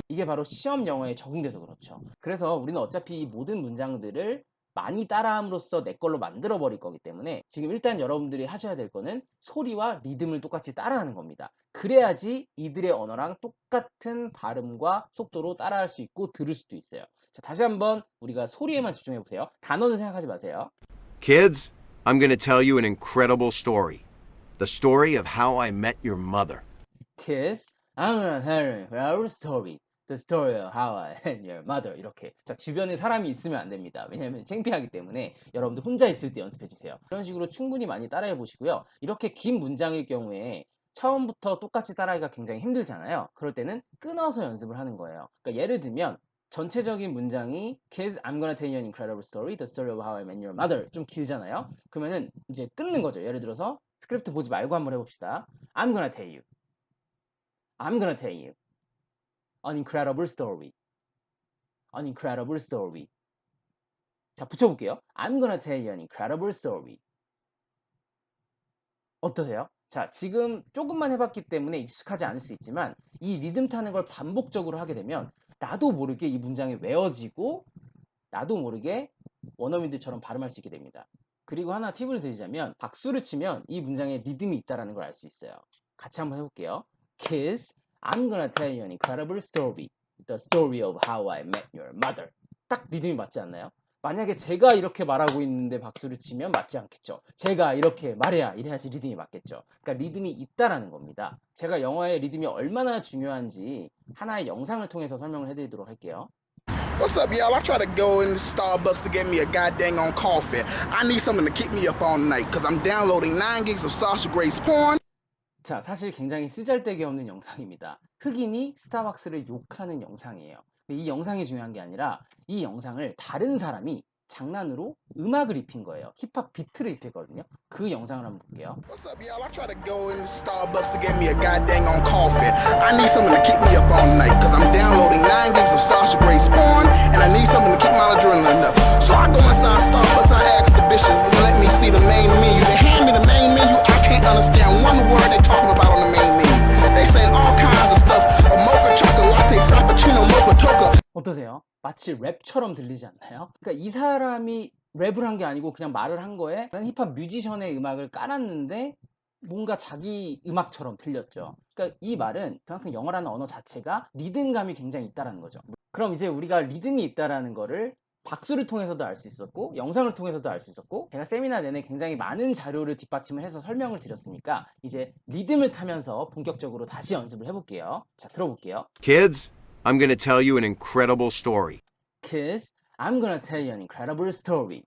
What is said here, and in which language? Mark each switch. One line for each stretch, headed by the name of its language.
Korean: 이게 바로 시험 영어에 적용돼서 그렇죠. 그래서 우리는 어차피 이 모든 문장들을 많이 따라함으로써 내 걸로 만들어 버릴 거기 때문에 지금 일단 여러분들이 하셔야 될 거는 소리와 리듬을 똑같이 따라하는 겁니다. 그래야지 이들의 언어랑 똑같은 발음과 속도로 따라할 수 있고 들을 수도 있어요. 자, 다시 한번 우리가 소리에만 집중해 보세요. 단어는 생각하지 마세요.
English: Kids, I'm going to tell you an incredible story. The story of how I met your mother. Kids, I'm gonna tell you our story. The story of how I met your mother.
Korean: 이렇게. 자, 주변에 사람이 있으면 안 됩니다. 왜냐면 창피하기 때문에 여러분들 혼자 있을 때 연습해 주세요. 이런 식으로 충분히 많이 따라해 보시고요. 이렇게 긴 문장일 경우에 처음부터 똑같이 따라하기가 굉장히 힘들잖아요. 그럴 때는 끊어서 연습을 하는 거예요. 그러니까 예를 들면 전체적인 문장이
English: Kids, I'm gonna tell you an incredible story. The story of how I met your mother.
Korean: 좀 길잖아요. 그러면은 이제 끊는 거죠. 예를 들어서 스크립트 보지 말고 한번 해봅시다.
English: I'm gonna tell you. I'm gonna tell you an incredible story. An incredible story.
Korean: 자, 붙여볼게요.
English: I'm gonna tell you an incredible story.
Korean: 어떠세요? 자, 지금 조금만 해봤기 때문에 익숙하지 않을 수 있지만 이 리듬 타는 걸 반복적으로 하게 되면 나도 모르게 이 문장이 외워지고 나도 모르게 원어민들처럼 발음할 수 있게 됩니다. 그리고 하나 팁을 드리자면 박수를 치면 이 문장에 리듬이 있다는 걸 알 수 있어요. 같이 한번 해볼게요.
English: Kids, I'm gonna tell you an incredible story. The story of how I met your mother.
Korean: 딱 리듬이 맞지 않나요? 만약에 제가 이렇게 말하고 있는데 박수를 치면 맞지 않겠죠. 제가 이렇게 말해야 이래야지 리듬이 맞겠죠. 그러니까 리듬이 있다라는 겁니다. 제가 영어의 리듬이 얼마나 중요한지 하나의 영상을 통해서 설명을 해드리도록 할게요.
English: What's up, y'all? I try to go in Starbucks to get me a goddamn on coffee. I need something to keep me up all night because I'm downloading 9 gigs of Sasha Gray's porn.
Korean: 자, 사실 굉장히 쓰잘데기 없는 영상입니다. 흑인이 스타벅스를 욕하는 영상이에요. 근데 이 영상이 중요한 게 아니라 이 영상을 다른 사람이 장난으로 음악을 입힌 거예요. 힙합 비트를 입혔거든요. 그 영상을 한번 볼게요.
English: What's up, y'all? I try to go in Starbucks to get me a goddamn on coffee. I need something to keep me up all night because I'm downloading 9 gigs of Sasha Gray's porn and I need something to keep my adrenaline up. So I go inside Starbucks, I ask the bitch, let me see the main menu. They hand me the main menu, I can't understand one word they talking about on the main menu. They saying all kinds of stuff, a mocha chocolate latte, frappuccino, mocha toca.
Korean: 어떠세요? 마치 랩처럼 들리지 않나요? 그러니까 이 사람이 랩을 한 게 아니고 그냥 말을 한 거에 힙합 뮤지션의 음악을 깔았는데 뭔가 자기 음악처럼 들렸죠. 그러니까 이 말은 그만큼 영어라는 언어 자체가 리듬감이 굉장히 있다라는 거죠. 그럼 이제 우리가 리듬이 있다라는 거를 박수를 통해서도 알 수 있었고 영상을 통해서도 알 수 있었고 제가 세미나 내내 굉장히 많은 자료를 뒷받침을 해서 설명을 드렸으니까 이제 리듬을 타면서 본격적으로 다시 연습을 해볼게요. 자, 들어볼게요.
English: Kids, I'm going to tell you an incredible story. Kids, I'm gonna tell you an incredible story.